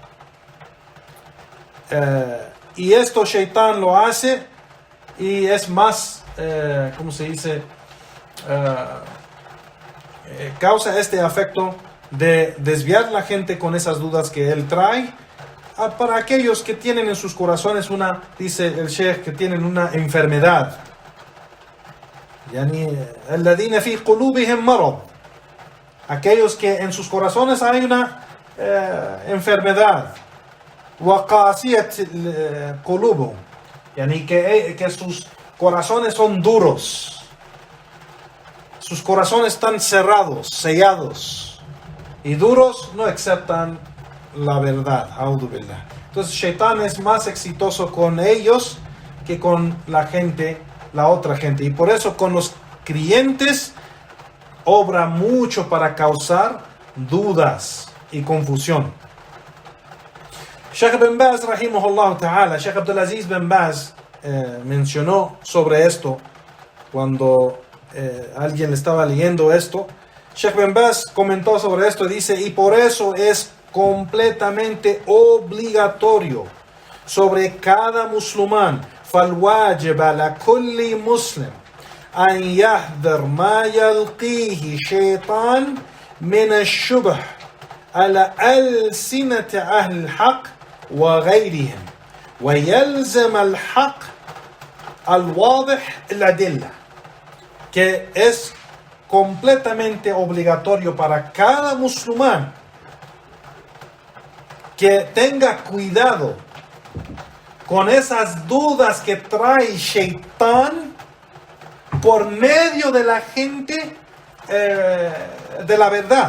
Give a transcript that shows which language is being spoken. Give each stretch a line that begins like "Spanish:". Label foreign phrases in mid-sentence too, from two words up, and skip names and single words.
Spanish: Y esto Shaitán lo hace y es más, ¿cómo se dice? Causa este efecto de desviar la gente con esas dudas que él trae para aquellos que tienen en sus corazones dice el Sheikh, que tienen una enfermedad.
Arabic: الذين في قلوبهم مرض,
Spanish: aquellos que en sus corazones hay una enfermedad.
Arabic: وقاسية قلوبهم,
Spanish: que sus corazones son duros. Sus corazones están cerrados, sellados. Y duros, no aceptan la verdad.
Arabic: أعوذ بالله.
Spanish: Entonces, Shaitán es más exitoso con ellos que con la otra gente. Y por eso con los creyentes obra mucho para causar dudas y confusión. Sheikh Ben Baz,
Arabic: رحمه الله تعالى,
Spanish: Sheikh Abdulaziz Ben Baz mencionó sobre esto cuando alguien le estaba leyendo esto. Sheikh Ben Baz comentó sobre esto y dice: y por eso es completamente obligatorio sobre cada musulmán,
Arabic: فالواجب على كل مسلم أن يحذر ما يلقيه شيطان من الشبه على ألسنة أهل الحق وغيرهم ويلزم الحق الواضح الأدلة.
Spanish: Que es completamente obligatorio para cada musulmán que tenga cuidado con esas dudas que trae Shaitán por medio de la gente de la verdad.